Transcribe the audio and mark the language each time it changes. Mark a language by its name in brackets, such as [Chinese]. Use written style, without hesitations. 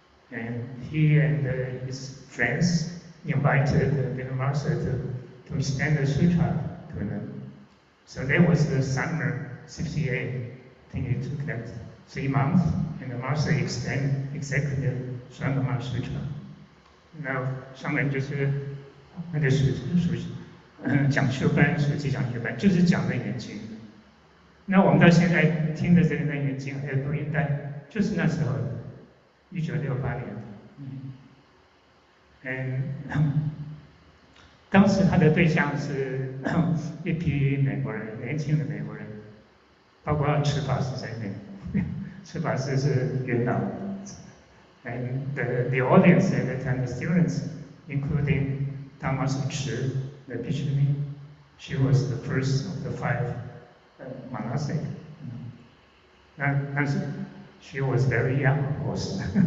[English] And he and his friends invited the Master to extend the sutra to them. So that was the summer 68. I think it took like 3 months, and the Master extended exactly the Shurangama Sutra. [Chinese] 那上人就是那个讲修班，暑期讲修班，就是讲楞严经。那我们到现在听的这个楞严经还有录音带，就是那时候的，1968年。当时他的对象是一批美国人，年轻的美国人，包括持法师在内。持法师是元老。 [English] And the audience at the time, the students, including Dharma Sutra, the Bhikshuni, she was the first of the 5 monastic. And she was very young, of course.